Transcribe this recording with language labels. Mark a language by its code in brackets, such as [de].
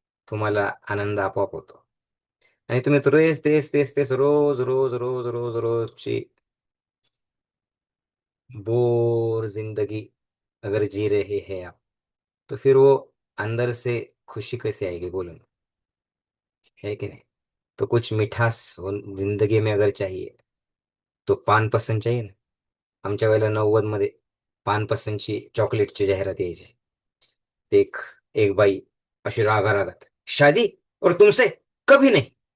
[mr] तुम्हाला आनंद आपोआप होतो. आणि तुम्ही तर तेच तेच तेच तेच रोज रोज रोज रोज रोजची बोर जिंदगी [hi] अगर जी रहे हैं आप, तो फिर वो अंदर से खुशी कैसे आएगी, बोलो ना. है कि नहीं. तो कुछ मिठास जिंदगी में अगर चाहिए, तो पान पसंद चाहिए ना. [mr] आमच्या वेळेला 90 मध्ये पान पसंतची चॉकलेटची जाहिरात यायची. एक एक बाई अशी रागारागात, [hi] शादी और तुमसे कभी नहीं.